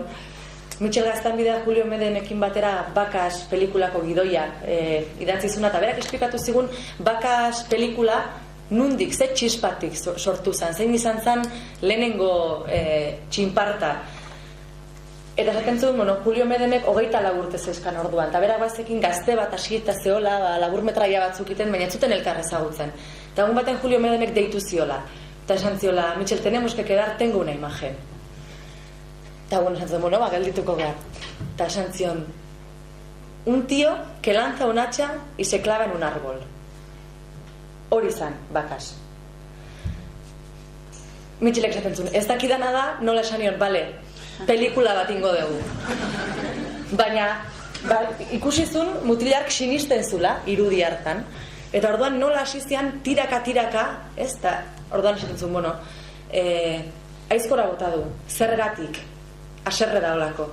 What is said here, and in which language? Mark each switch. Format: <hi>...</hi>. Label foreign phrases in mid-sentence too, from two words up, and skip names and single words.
<eu>Michel Gaztanbidea Julio Medenekin batera Bakas pelikulako gidoia idatzi zuna, eta berak esplikatu zigun Bakas pelikula nundik, ze txispatik sortu zen, zein izan zen lehenengo txinparta. Eta jaten zuen, Julio Medenek 24 urte zeuzkan orduan, eta berak bazekin gazte bat hasieta zeola, laburmetraia batzuk iten, baina zuten elkar ezagutzen. Eta egun baten Julio Medenek deitu ziola, eta esan ziola, Michel,</eu> <es>tenemos que quedar, tengo una imagen.</es> <eu>Eta esan zuen, geldituko behar. Eta esan zion,</eu> <es>un tío que lanza un hacha y se clava en un árbol.</es> <eu>Hori zan, Bakas. Mitxilek esaten zuen, ez dakidana da, nola esan nion, bale, pelikula bat ingo dugu. Baina, ikusi zuen, mutilak sinisten zula, irudi hartan, eta orduan nola hasi zian tiraka, ez da, orduan esaten zuen, aizkora bota du, zergatik, aserre da olako.</eu>